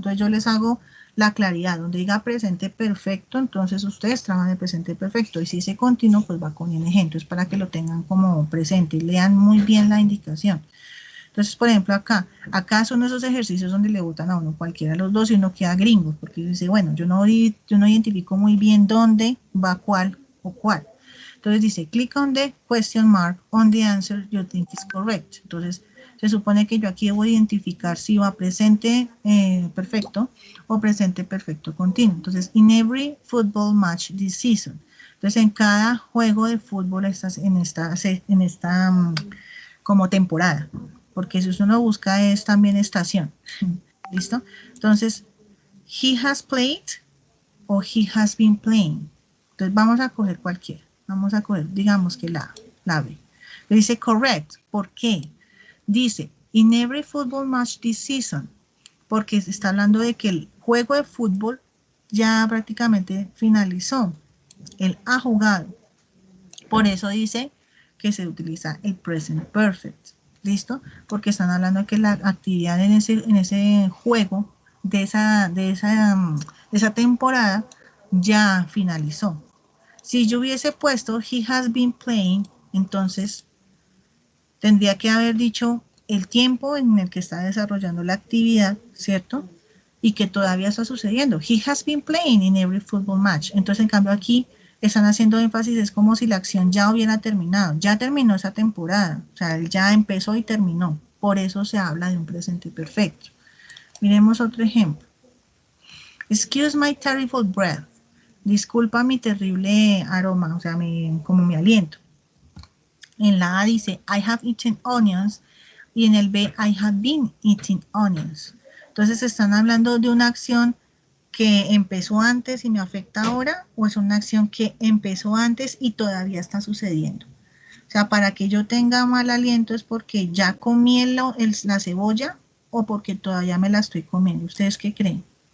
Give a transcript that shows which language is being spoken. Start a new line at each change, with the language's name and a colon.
Spanish: Entonces yo les hago la claridad, donde diga presente perfecto, entonces ustedes trabajan el presente perfecto, y si ese continuo, pues va con ing, entonces para que lo tengan como presente y lean muy bien la indicación. Entonces, por ejemplo, acá son esos ejercicios donde le botan a uno cualquiera de los dos y uno queda gringo, porque dice, bueno, yo no identifico muy bien dónde va cuál o cuál. Entonces dice,
English: click on the question mark on the answer you think is correct.
Spanish: Entonces, se supone que yo aquí debo identificar si va presente perfecto o presente perfecto continuo. Entonces,
English: in every football match this season.
Spanish: Entonces, en cada juego de fútbol en esta como temporada, porque si uno busca es también estación. ¿Listo? Entonces,
English: he has played o he has been playing.
Spanish: Entonces vamos a coger cualquiera. Vamos a coger, digamos que la B. Le dice correct. ¿Por qué? Dice,
English: in every football match this season.
Spanish: Porque se está hablando de que el juego de fútbol ya prácticamente finalizó. Él ha jugado. Por eso dice que se utiliza el present perfect. ¿Listo? Porque están hablando de que la actividad en ese juego de esa temporada ya finalizó. Si yo hubiese puesto
English: he has been playing,
Spanish: entonces tendría que haber dicho el tiempo en el que está desarrollando la actividad, ¿cierto? Y que todavía está sucediendo.
English: He has been playing in every football match.
Spanish: Entonces, en cambio, aquí están haciendo énfasis, es como si la acción ya hubiera terminado. Ya terminó esa temporada. O sea, él ya empezó y terminó. Por eso se habla de un presente perfecto. Miremos otro ejemplo.
English: Excuse my terrible breath.
Spanish: Disculpa mi terrible aroma, o sea, como mi aliento. En la A dice,
English: I have eaten onions.
Spanish: Y en el B,
English: I have been eating onions.
Spanish: Entonces, están hablando de una acción que empezó antes y me afecta ahora, o es una acción que empezó antes y todavía está sucediendo. O sea, para que yo tenga mal aliento es porque ya comí la cebolla o porque todavía me la estoy comiendo. ¿Ustedes qué creen?